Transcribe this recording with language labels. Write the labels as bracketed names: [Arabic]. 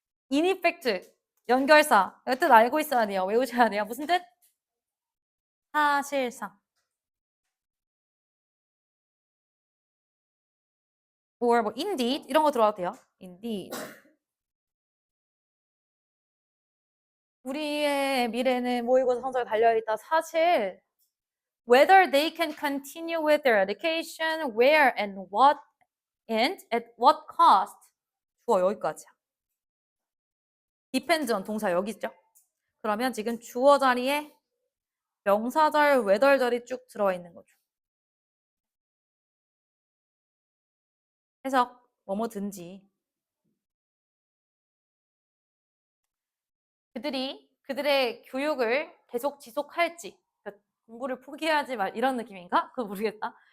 [Korean] 인이펙트, 연결사. 뜻 알고 있어야 돼요. 외우셔야 돼요. 무슨 뜻? 사실상. or 뭐 indeed 이런 거 들어가도 돼요. indeed. 우리의 미래는 모의고사 성적에 달려있다. 사실 [English] whether they can continue with their education, where and what and at what cost. [Korean] 주어 여기까지야. depends on 동사 여기 있죠. 그러면 지금 주어 자리에 명사절, whether 절이 쭉 들어와 있는 거죠. 해석 뭐뭐든지 그들이 그들의 교육을 계속 지속할지, 그러니까 공부를 포기하지 말 이런 느낌인가? 그거 모르겠다.